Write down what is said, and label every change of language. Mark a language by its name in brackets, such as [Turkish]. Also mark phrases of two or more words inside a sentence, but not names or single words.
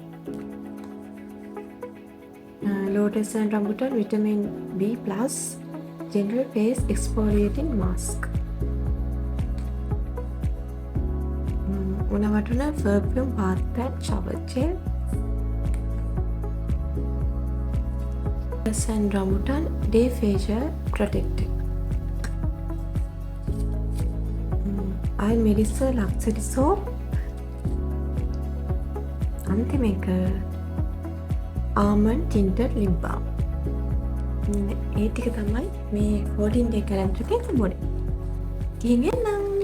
[English] lotus and rambutan vitamin B plus gentle face exfoliating mask උණවටුන perfume bath pad shower gel lotus and rambutan day facial protector I Melissa luxury soap [Sinhala] අන්තිම එක [English] almond tinted lip balm [Sinhala] ඒ ටික තමයි මේ [English] 14 day calendar [Sinhala] එකේ තිබුණේ. ගිහින් එන්න